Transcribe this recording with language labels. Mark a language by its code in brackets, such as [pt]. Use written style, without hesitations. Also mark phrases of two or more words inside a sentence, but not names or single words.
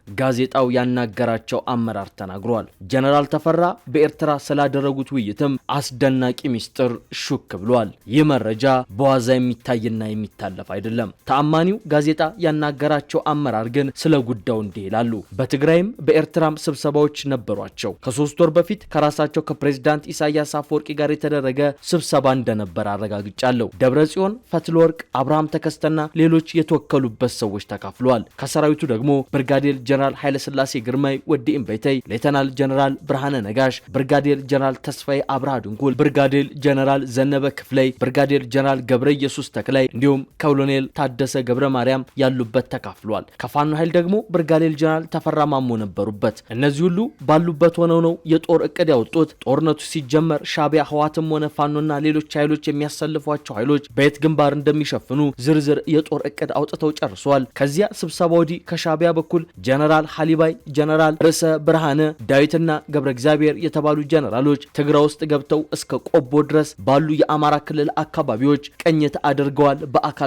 [am] ጋዜጣው ያናገራቸው አመራር ተናግሯል። ጀነራል ተፈራ በኤርትራ ስላደረጉት ውይይትም አስደናቂ ሚስጥር ሹክ ብሏል። ይህ መረጃ በዋዛ የሚታይና የሚታለፍ አይደለም። ተአማኒው ጋዜጣ ያናገራቸው አመራር ግን ስለ ጉዳዩ እንዲህ ይላሉ። በትግራይም በኤርትራም ስብሰባዎች ነበሯቸው። ከ3 ወር በፊት ከራሳቸው ከፕሬዝዳንት ኢሳያስ አፈወርቂ ጋር የተደረገ ስብሰባ እንደነበር አረጋግጫለሁ። ደብረጽዮን፣ ፈትለወርቅ፣ አብርሃም ተከስተና ሌሎች የተወከሉበት ሰዎች ተካፍለዋል። ከሰራዊቱ ደግሞ ብርጋዴር ጀነራል ኃይለሥላሴ ግርማይ ወዲ እምበይተይ፣ ሌተናል ጀነራል ብርሃነ ነጋሽ፣ ብርጋዴር ጀነራል ተስፋዬ አብርሃ ድንኩል፣ ብርጋዴር ጀነራል ዘነበ ክፍለይ፣ ብርጋዴር ጀነራል ገብረ ኢየሱስ ተክላይ እንዲሁም ኮሎኔል ታደሰ ገብረ ማርያም ያሉበት ተካፍሏል። ከፋኖ ኃይል ደግሞ ብርጋዴር ጀነራል ተፈራ ማሞ ነበሩበት። እነዚህ ሁሉ ባሉበት ሆነው ነው የጦር እቅድ ያወጡት። ጦርነቱ ሲጀመር ሻዕቢያ ህዋትም ሆነ ፋኖና ሌሎች ኃይሎች የሚያሰልፏቸው ኃይሎች በየት ግንባር እንደሚሸፍኑ ዝርዝር የጦር እቅድ አውጥተው ጨርሰዋል። ከዚያ ስብሰባ ወዲህ ከሻዕቢያ በኩል ጀነራል ሐሊባይ፣ ጀነራል ርዕሰ ብርሃነ ዳዊትና ገብረ እግዚአብሔር የተባሉ ጀነራሎች ትግራይ ውስጥ ገብተው እስከ ቆቦ ድረስ ባሉ የአማራ ክልል አካባቢዎች ቅኝት አድርገዋል። በአካል